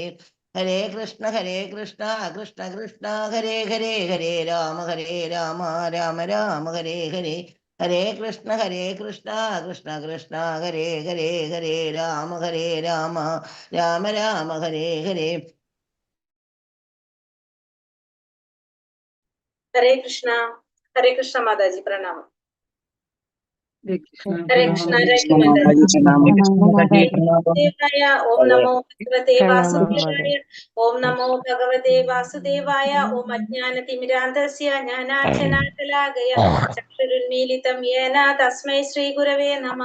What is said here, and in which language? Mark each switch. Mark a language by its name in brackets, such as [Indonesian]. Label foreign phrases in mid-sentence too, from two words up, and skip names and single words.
[Sanskrit] ഹരേ കൃഷ്ണ കൃഷ്ണ കൃഷ്ണ ഹരേ ഹരേ ഹരേ രാമ രാമ രാമ ഹരേ ഹരേ. ഹരേ കൃഷ്ണ കൃഷ്ണ കൃഷ്ണ ഹരേ ഹരേ ഹരേ രാമ രാമ ഹരേ ഹരേ. ഹരേ കൃഷ്ണ മാതാജി പ്രണാമം. ഹരേ കൃഷ്ണ ദേവായ ഓം നമോ ഭഗവതേ വാസുദേവായ. ഓം നമോ ഭഗവതേ വാസുദേവായ. ഓം അജ്ഞാനതിമിരാന്ധസ്യ ജ്ഞാനാഞ്ജനാശലാകയ ചക്ഷുരുന്മീലിതം യേന തസ്മൈ ശ്രീ ഗുരവേ നമഃ.